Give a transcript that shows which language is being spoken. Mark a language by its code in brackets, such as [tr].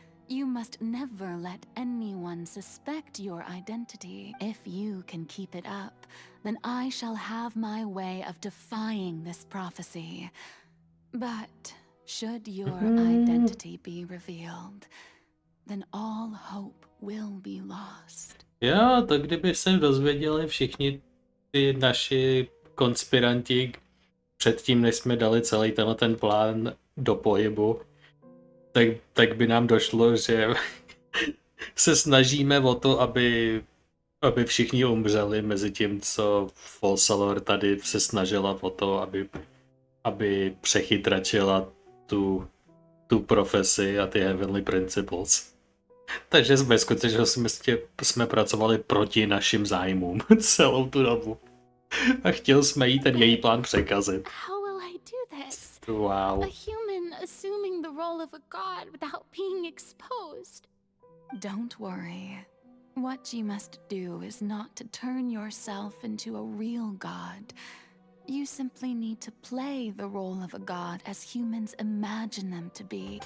[en] You must never let anyone suspect your identity. If you can keep it up, then I shall have my way of defying this prophecy. But should your identity be revealed, then all hope will be lost. [cs] Jo, to kdyby se dozvěděli všichni ty naši konspiranti předtím, než jsme dali celý ten plán do pohybu, tak by nám došlo, že se snažíme o to, aby všichni umřeli, mezi tím, co Folsalor tady se snažila o to, aby přechytračila tu profesi a ty Heavenly Principles. Takže ve skutečnosti jsme pracovali proti našim zájmům celou tu dobu. A chtěl jsme jí ten její plán překazit. [en] How will I do this? Wow. A human assuming the role of a god without being exposed. Don't worry. What you must do is not to turn yourself into a real god. You simply need to play the role of a god as humans imagine them to be.